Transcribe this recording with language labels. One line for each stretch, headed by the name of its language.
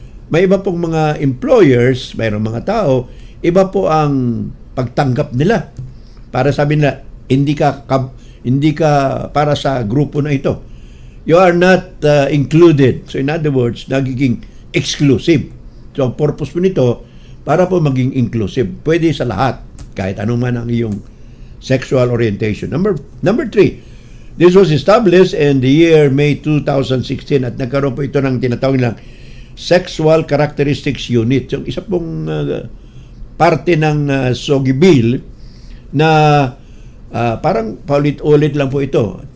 Filipino: May iba pong mga employers, mayroong mga tao, iba po ang pagtanggap nila. Para sabi nila, Hindi ka para sa grupo na ito.
English: You are not included. So in other words,
Filipino: nagiging exclusive. So ang purpose po nito, para po maging inclusive. Pwede sa lahat, kahit anong man ang iyong sexual orientation.
English: Number 3, this was established in the year May 2016
Filipino: at nagkaroon po ito ng tinatawag nilang
English: Sexual Characteristics Unit.
Filipino: Yung isa pong parte ng SOGI Bill na parang paulit-ulit lang po ito.